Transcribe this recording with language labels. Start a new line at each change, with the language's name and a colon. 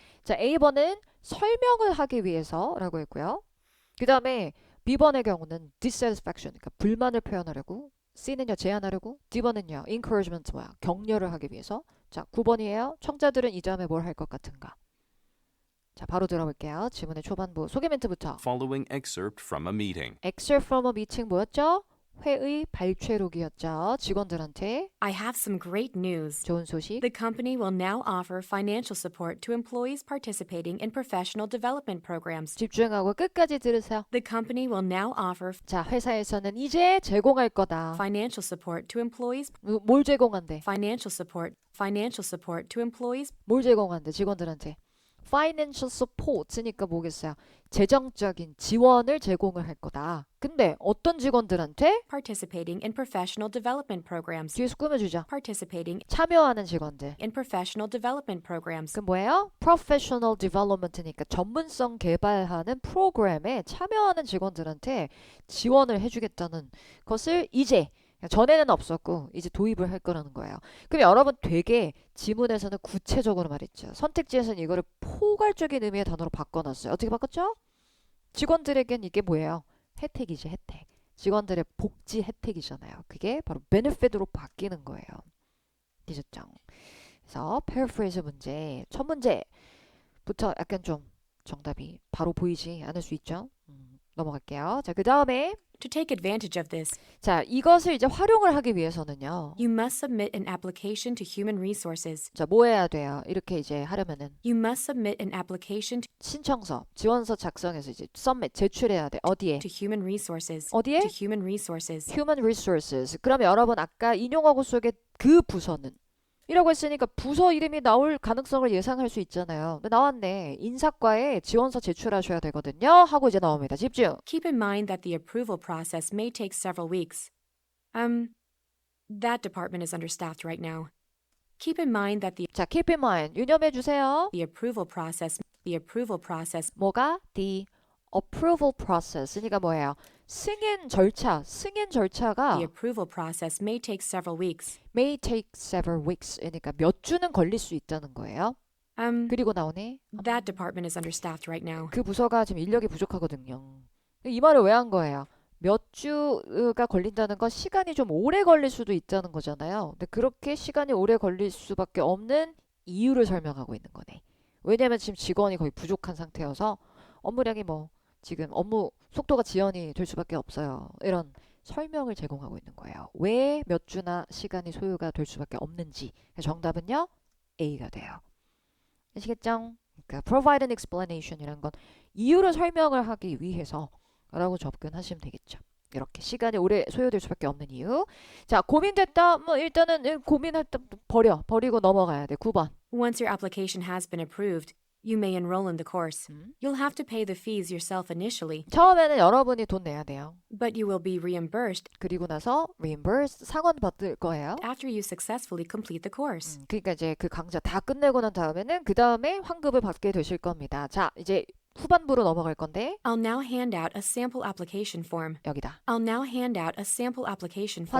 Korean: 자, A번은 설명을 하기 위해서라고 했고요. 그 다음에 B번의 경우는 dissatisfaction, 그러니까 불만을 표현하려고. C는요 제안하려고. D번은요 encouragement, 뭐야 격려를 하기 위해서. 자, 9번이에요. 청자들은 이 다음에 뭘 할 것 같은가? 자, 바로 들어볼게요. 지문의 초반부 소개 멘트부터.
English: Following excerpt from a meeting. Excerpt from a meeting
Korean: 뭐였죠? 회의 발췌록이었죠. 직원들한테
English: I have some great news.
Korean: 좋은 소식.
English: The company will now offer financial support to employees participating in professional development programs.
Korean: 집중하고 끝까지 들으세요.
English: The company will now offer
Korean: 자, 회사에서는 이제 제공할 거다.
English: financial support to employees.
Korean: 뭘 제공한대?
English: Financial support to employees
Korean: 뭘 제공한대? 직원들한테. Financial support니까 뭐겠어요? 재정적인 지원을 제공을 할 거다. 근데 어떤 직원들한테?
English: participating in professional development programs.
Korean: 뒤에서 꾸며주죠.
English: Participating
Korean: 참여하는 직원들.
English: in professional development programs.
Korean: 그 뭐예요? Professional development니까 전문성 개발하는 프로그램에 참여하는 직원들한테 지원을 해주겠다는 것을 이제 전에는 없었고 이제 도입을 할 거라는 거예요. 그럼 여러분 되게 지문에서는 구체적으로 말했죠. 선택지에서는 이거를 포괄적인 의미의 단어로 바꿔놨어요. 어떻게 바꿨죠? 직원들에겐 이게 뭐예요? 혜택이지, 혜택. 직원들의 복지 혜택이잖아요. 그게 바로 benefit으로 바뀌는 거예요. 되셨죠? 그래서 paraphrase 문제, 첫 문제부터 약간 좀 정답이 바로 보이지 않을 수 있죠? 넘어갈게요. 자, 그 다음에
English: To take advantage of this,
Korean: 자, 이것을 이제 활용을 하기 위해서는요.
English: you must submit an application to Human Resources.
Korean: 자, 뭐 해야 돼요? 이렇게 이제 하려면은
English: You must submit an application
Korean: 신청서, 지원서 작성해서 이제 submit 제출해야 돼. 어디에?
English: to Human Resources.
Korean: 어디에?
English: To Human Resources. Human Resources.
Korean: 그러면 여러분 아까 인용하고 속에 그 부서는 이라고 했으니까 부서 이름이 나올 가능성을 예상할 수 있잖아요. 근데 나왔네. 인사과에 지원서 제출하셔야 되거든요. 하고 이제 나옵니다. 집중.
English: Keep in mind that the approval process may take several weeks. That department is understaffed right now. Keep in mind that
Korean: 자,
English: keep in mind.
Korean: 유념해 주세요.
English: the approval process
Korean: 뭐가?
English: The approval process.
Korean: 그러니까 뭐예요? 승인 절차가
English: the approval process may take several weeks. may take several weeks.
Korean: 그러니까 몇 주는 걸릴 수 있다는 거예요. 그리고 나오네. That department is understaffed right now. 그 부서가 지금 인력이 부족하거든요. 이 말을 왜 한 거예요? 몇 주가 걸린다는 건 시간이 좀 오래 걸릴 수도 있다는 거잖아요. 근데 그렇게 시간이 오래 걸릴 수밖에 없는 이유를 설명하고 있는 거네. 왜냐하면 지금 직원이 거의 부족한 상태여서 업무량이 뭐 지금 업무 속도가 지연이 될 수밖에 없어요. 이런 설명을 제공하고 있는 거예요. 왜 몇 주나 시간이 소요가 될 수밖에 없는지. 정답은요. A가 돼요. 아시겠죠? 그러니까
English: provide an explanation
Korean: 이란 건 이유를 설명을 하기 위해서 라고 접근하시면 되겠죠. 이렇게 시간이 오래 소요될 수밖에 없는 이유. 자, 고민됐다. 뭐 일단은 고민할 때 버리고 넘어가야 돼. 9번.
English: Once your application has been approved, you may enroll in the course. You'll have to pay the fees yourself initially,
Korean: 처음에는 여러분이 돈 내야 돼요.
English: but you will be reimbursed
Korean: 그리고 나서 reimbursed 상환 받을 거예요.
English: after you successfully complete the course.
Korean: 그러니까 이제 그 강좌 다 끝내고 난 다음에는 그 다음에 환급을 받게 되실 겁니다. 자, 이제 후반부로 넘어갈 건데
English: I'll now hand out a sample application form.
Korean: 여기다.
English: I'll now hand out a sample application form.